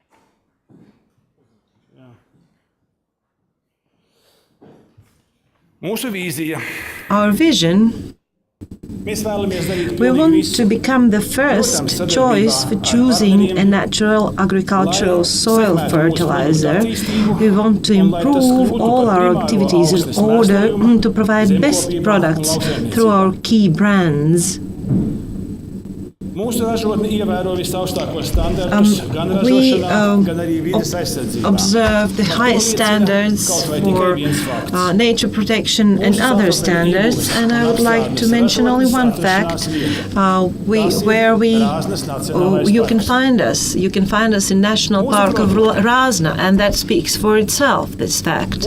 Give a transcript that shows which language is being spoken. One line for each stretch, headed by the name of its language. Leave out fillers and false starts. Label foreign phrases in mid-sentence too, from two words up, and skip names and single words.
English: Our vision, we want to become the first choice for choosing a natural agricultural soil fertilizer. We want to improve all our activities in order to provide best products through our key brands.
Latvian: Mūsu ražotne ievēro visaugstākos standartus gan ražošanā, gan arī vides aizsardzībā.
English: Observe the highest standards for nature protection and other standards. And I would like to mention only one fact, you can find us. You can find us in National Park of Razna, and that speaks for itself, this fact.